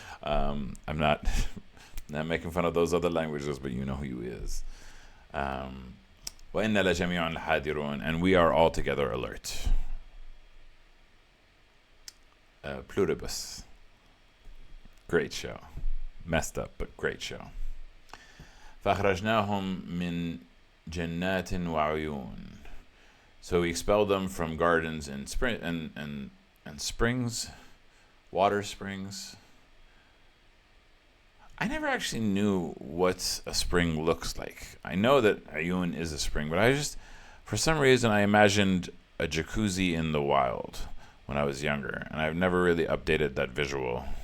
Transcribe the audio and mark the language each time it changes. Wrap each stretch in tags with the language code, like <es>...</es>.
<en>I'm not making fun of those other languages, but you know who he is.</en> <ar>وَإِنَّا لَجَمِيعٌ حَاذِرُونَ.</ar> <en>And we are all together alert. Pluribus. Great show. Messed up, but great show.</en> <ar>فأخرجناهم من جنات وعيون.</ar> <en>So we expelled them from gardens and springs, water springs. I never actually knew what a spring looks like. I know that ayun is a spring, but for some reason, I imagined a jacuzzi in the wild when I was younger, and I've never really updated that visual.</en>